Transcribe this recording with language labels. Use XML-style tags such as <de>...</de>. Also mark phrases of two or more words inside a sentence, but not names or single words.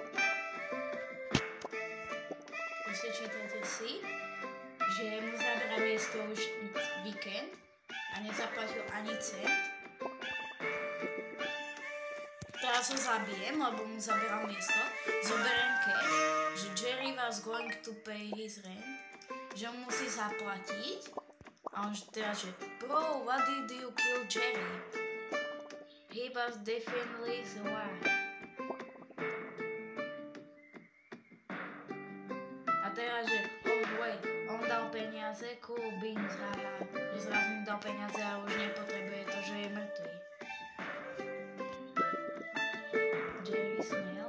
<sk>Proste čítajte si, že mu zaberá miesto už víkend a nezaplatil ani cent. Teraz ho zabijem, lebo mu zaberá miesto. Zoberiem cash, že</sk> <en>Jerry was going to pay his rent, že mu musí zaplatiť.</en> <sk>A on teraz, že</sk> <en>bro, what did you kill Jerry? He was definitely the one.</en> <sk>A teraz, že</sk> <en>oh wait,</en> <sk>on dal peniaze,</sk> <en>cool beans,</en> <sk>haha. Že zrazu mi dal peniaze a už nepotrebuje to, že je mŕtvý. Jerry Snail.</sk>